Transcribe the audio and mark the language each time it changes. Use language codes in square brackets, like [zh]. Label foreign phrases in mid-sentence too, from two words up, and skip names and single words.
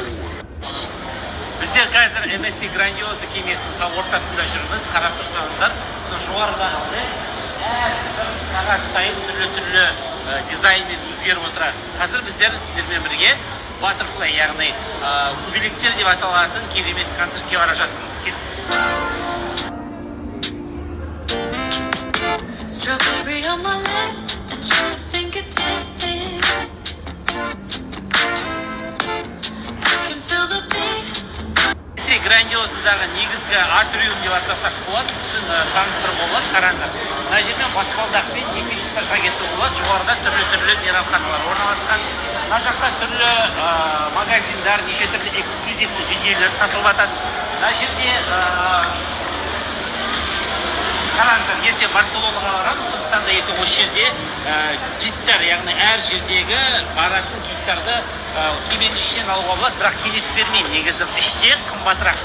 [kk] Біздер қазір MSC Grandiosa кемесінің ортасында жүрміз. Қарап тұрсаңыздар, жоғарыда әр сағат сайын түрлі дизайнмен өзгеріп отырады. Қазір біздер сіздермен бірге Butterfly, яғни көбелектер деп аталатын керемет концертке бара жатырмыз. [en] Strawberry on my lips and your fingertips. I can feel the beat. [kk] MSC Grandiosa'дағы негізгі атриум деп атасақ болады, таныстырып болады. Қараңыздар, мына жермен баспалдақпен екінші этажға кетуге болады. Жоғарыда түрлі мейрамханалар орналасқан. Мына жақта түрлі магазиндар, неше түрлі эксклюзивті дүниелер сатылып жатады. Мына жерде қараңыздар, ертең Барселонаға барамыз, сондықтан да ертең осы жерде гидтар, яғни әр жердегі баратын гидтарды кеменің ішінен алуға болады, бірақ кеңес бермеймін, негізі іште қымбатырақ.